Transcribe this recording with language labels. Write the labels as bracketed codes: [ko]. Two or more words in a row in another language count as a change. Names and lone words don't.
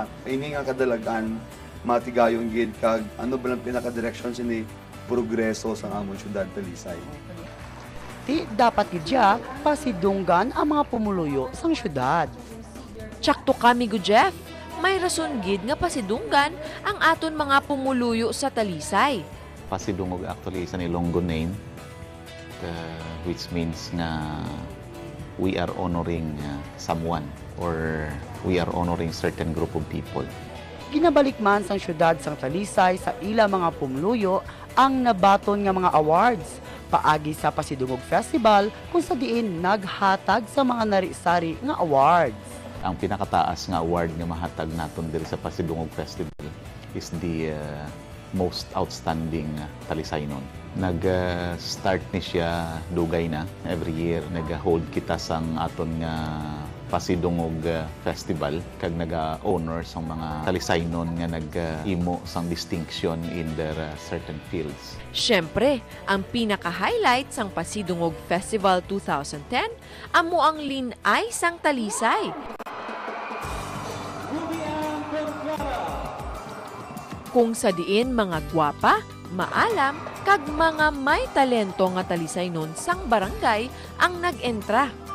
[hil] Ini nga kadalagan, matigayon gid kag ano ba lang pinaka-direction sini progreso sa amon syudad Talisay. Ti dapat gidya pasidunggan ang mga pumuluyo sang syudad. Tsakto kami go Jeff, may rason gid nga pasidunggan ang aton mga pumuluyo sa Talisay. [en] Pasidungog actually is an Ilonggo name, which means na we are honoring someone or we are honoring certain group of people. [hil] Ginabalik man sang syudad sang Talisay sa ila mga pumuluyo ang nabaton nga mga awards paagi sa Pasidungog Festival kung sa diin naghatag sa mga nari-sari nga awards. Ang pinakataas nga award nga mahatag naton diri sa Pasidungog Festival is [en] the most outstanding Talisaynon. [hil] Nag-start ni siya dugay na. [en] Every year [hil] nag-hold kita sang aton nga Pasidungog Festival kag naga-honor sa mga Talisaynon nga nag-imo sang distinction [en] in their certain fields. [hil] Syempre, ang pinaka-highlight sang Pasidungog Festival 2010 amo ang linay sang Talisay. Kung sa diin mga gwapa, maalam, kag mga may talento nga Talisaynon sang barangay ang nag-entra.